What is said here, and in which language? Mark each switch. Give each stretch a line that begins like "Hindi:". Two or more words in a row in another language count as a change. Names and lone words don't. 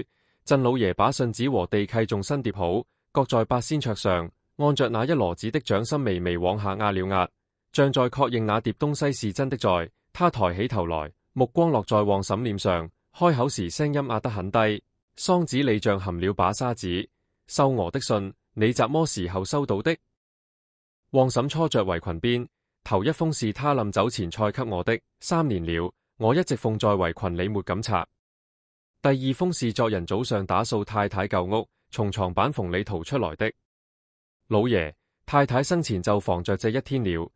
Chinese: 鎮老爺把信紙和地契重新疊好，擱在八仙桌上，按着那一籮子的掌心微微往下壓了壓，像在確認那疊東西是真的在。他抬起頭來，目光落在旺嬸臉上，開口時聲音壓得很低，嗓子裏像含了把沙子。秀娥的信，你什麼時候收到的？旺嬸搓着圍裙邊，頭一封是他臨走前塞給我的，3年了，我一直放在圍裙裏沒敢拆。第2封是昨日早上打掃太太舊屋，從床板縫裏掏出來的。老爺，太太生前就防着這一天了。